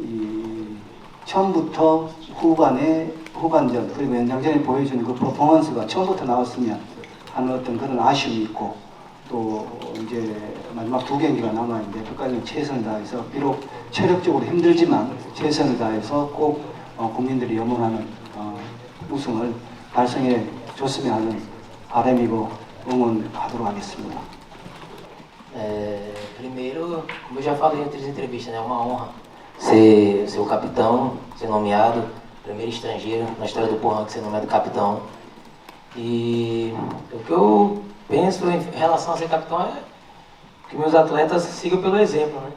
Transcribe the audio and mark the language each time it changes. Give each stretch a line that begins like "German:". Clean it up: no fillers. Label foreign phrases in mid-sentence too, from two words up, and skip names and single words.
Korean: 처음부터 후반전 그리고 연장전에 보여주는 그 퍼포먼스가 처음부터 나왔으면 하는 어떤 그런 아쉬움이 있고 또 이제 마지막 2경기가 남아있는데 끝까지 최선을 다해서 비록 체력적으로 힘들지만 최선을 다해서 꼭 국민들이 염원하는 우승을 달성해 줬으면 하는 바람이고 응원하도록 하겠습니다.
Portuguese: Primeiro, como eu já falei em outras entrevistas, né, é uma honra ser o capitão, ser nomeado, primeiro estrangeiro na história do Porrão que ser nomeado capitão. E o que eu penso em relação a ser capitão é que meus atletas sigam pelo exemplo, né?